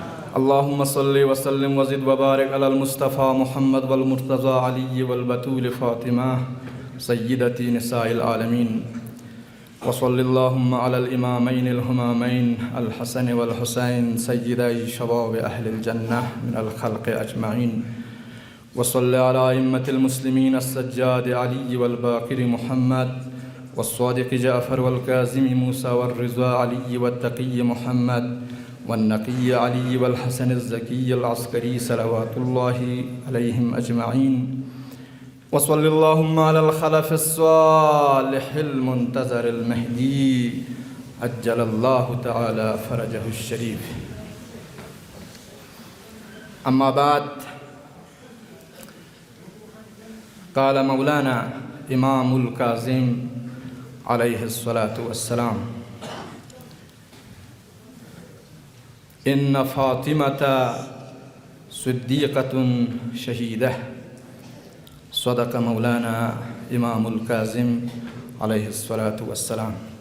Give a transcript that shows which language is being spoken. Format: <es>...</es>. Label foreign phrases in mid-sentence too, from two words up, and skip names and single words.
<ar>اللهم صل وسلم وزد وبارك على المصطفى محمد والمرتضى علي والبتول فاطمة سيدة نساء العالمين وصل اللهم على الإمامين الهمامين الحسن والحسين سيدي شباب أهل الجنة من الخلق أجمعين وصل على أئمة المسلمين السجاد علي والباقر محمد والصادق جعفر والكاظم موسى والرضا علي والتقي محمد والنقي علي والحسن الزكي العسكري صلوات الله عليهم أجمعين وصل اللهم على الخلف الصالح المنتظر المهدي عجل الله تعالى فرجه الشريف. أما بعد قال مولانا الإمام الكاظم عليه الصلاة والسلام إن فاطمة صديقة شهيدة صدق مولانا الإمام الكاظم عليه الصلاة والسلام.</ar>